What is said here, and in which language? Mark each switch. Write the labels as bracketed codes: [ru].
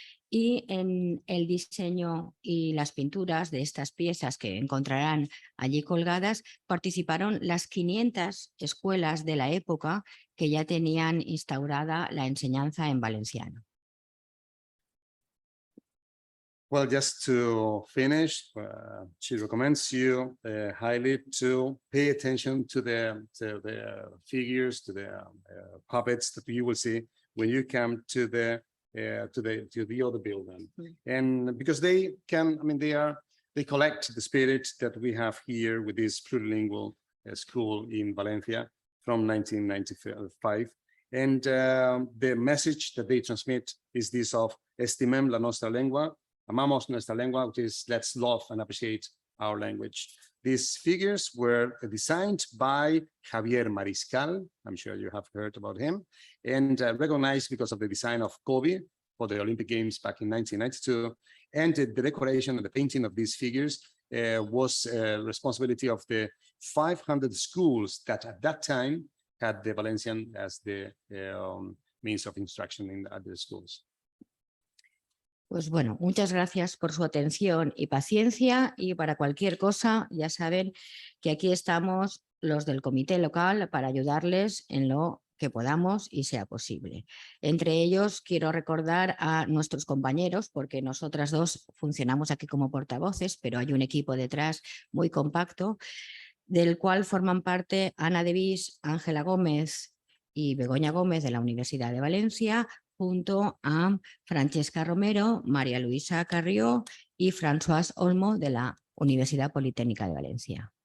[es] y en el diseño y las pinturas de estas piezas que encontrarán allí colgadas participaron las 500 escuelas de la época que ya tenían instaurada la enseñanza en valenciano. [en] Well, just to finish, she recommends you highly to pay attention to the figures, to the puppets that you will see when you come to the other building. And because they can, I mean, they collect the spirit that we have here with this plurilingual school in Valencia from 1995. And the message that they transmit is this of [ca] estimem la nostra lengua, [es] amamos nuestra lengua, [en] which is let's love and appreciate our language. These figures were designed by Javier Mariscal. I'm sure you have heard about him, and recognized because of the design of Kobe for the Olympic Games back in 1992. And the decoration and the painting of these figures was responsibility of the 500 schools that at that time had the Valencian as the means of instruction at the schools. [es] Pues bueno, muchas gracias por su atención y paciencia, y para cualquier cosa ya saben que aquí estamos los del comité local para ayudarles en lo que podamos y sea posible. Entre ellos quiero recordar a nuestros compañeros, porque nosotras dos funcionamos aquí como portavoces, pero hay un equipo detrás muy compacto, del cual forman parte Ana de Vis, Ángela Gómez y Begoña Gómez de la Universidad de Valencia, junto a Francesca Romero, María Luisa Carrió y François Olmo de la Universidad Politécnica de Valencia.